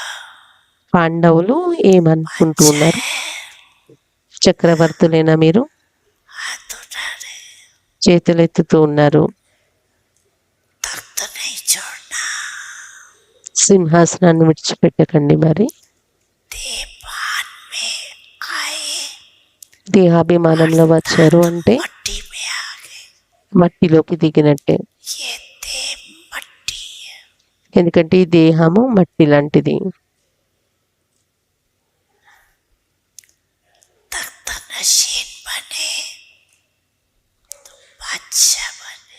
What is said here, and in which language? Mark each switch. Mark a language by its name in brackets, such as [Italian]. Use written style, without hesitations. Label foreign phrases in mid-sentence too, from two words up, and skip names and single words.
[Telugu] పాండవులు ఏమనుకుంటూ ఉన్నారు? చక్రవర్తులేనా మీరు? [Hindi] हाथ उठा रहे, [Telugu] చేతులెత్తుతూ ఉన్నారు. [Hindi] तख्त नहीं छोड़ना। [Telugu] సింహాసనాన్ని విడిచిపెట్టకండి. మరి [Hindi] देवान में आए, [Telugu] దేహాభిమానంలో వచ్చారు అంటే [Hindi] मट्टी में आ गए। [Telugu] మట్టిలోకి దిగినట్టే. [Hindi] ये देह मट्टी है। [Telugu] ఎందుకంటే ఈ దేహము మట్టి లాంటిది. [Hindi] तख्त नशीन बने तो बादशाह बने।